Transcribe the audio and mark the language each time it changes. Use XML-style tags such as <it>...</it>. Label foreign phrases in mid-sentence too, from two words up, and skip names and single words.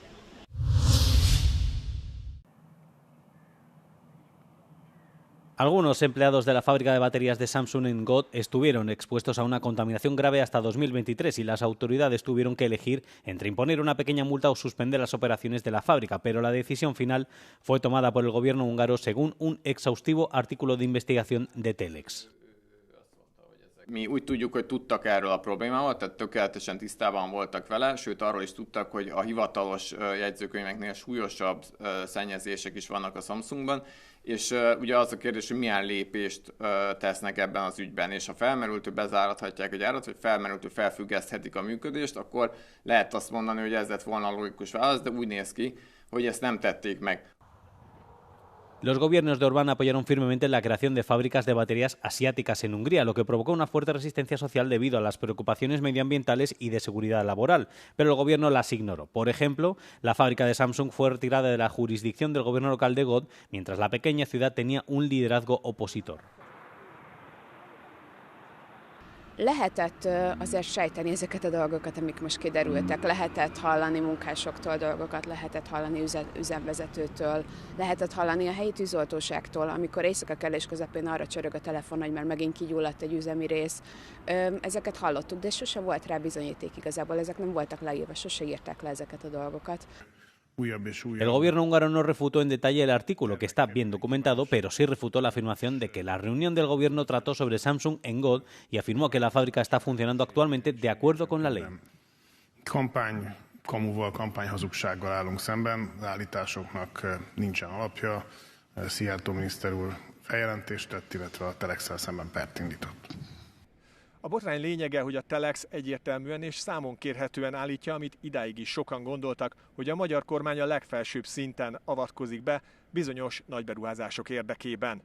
<es>Algunos empleados de la fábrica de baterías de Samsung en God estuvieron expuestos a una contaminación grave hasta 2023 y las autoridades tuvieron que elegir entre imponer una pequeña multa o suspender las operaciones de la fábrica, pero la decisión final fue tomada por el gobierno húngaro según un exhaustivo artículo de investigación de Telex.</es> <hu>Mi úgy tudjuk, hogy tudtak erről a problémával, tehát tökéletesen tisztában voltak vele, sőt arról is tudtak, hogy a hivatalos jegyzőkönyveknél súlyosabb szennyezések is vannak a Samsungban, és ugye az a kérdés, hogy milyen lépést tesznek ebben az ügyben, és ha felmerültő bezárathatják a gyárat, vagy felmerültő felfüggeszthetik a működést, akkor lehet azt mondani, hogy ez lett volna a logikus válasz, de úgy néz ki, hogy ezt nem tették meg.</hu> <es>Los gobiernos de Orbán apoyaron firmemente la creación de fábricas de baterías asiáticas en Hungría, lo que provocó una fuerte resistencia social debido a las preocupaciones medioambientales y de seguridad laboral, pero el gobierno las ignoró. Por ejemplo, la fábrica de Samsung fue retirada de la jurisdicción del gobierno local de God, mientras la pequeña ciudad tenía un liderazgo opositor.</es> <hu>Lehetett azért sejteni ezeket a dolgokat, amik most kiderültek. Lehetett hallani munkásoktól dolgokat, lehetett hallani üzemvezetőtől, lehetett hallani a helyi tűzoltóságtól, amikor éjszaka kellés közepén arra csörög a telefon, hogy már megint kigyulladt egy üzemi rész. Ezeket hallottuk, de sose volt rá bizonyíték igazából, ezek nem voltak leírva, sose írták le ezeket a dolgokat.</hu> <es>El gobierno húngaro no refutó en detalle el artículo, que está bien documentado, pero sí refutó la afirmación de que la reunión del gobierno trató sobre Samsung en God y afirmó que la fábrica está funcionando actualmente de acuerdo con la ley.</es> <hu>Kampányhazugsággal állunk szemben, az állításoknak nincsen alapja. Szijjártó miniszter úr feljelentést tett, illetve a Telexsel szemben pert indított. A botrány lényege, hogy a Telex egyértelműen és számon kérhetően állítja, amit idáig is sokan gondoltak, hogy a magyar kormány a legfelsőbb szinten avatkozik be bizonyos nagyberuházások érdekében.</hu>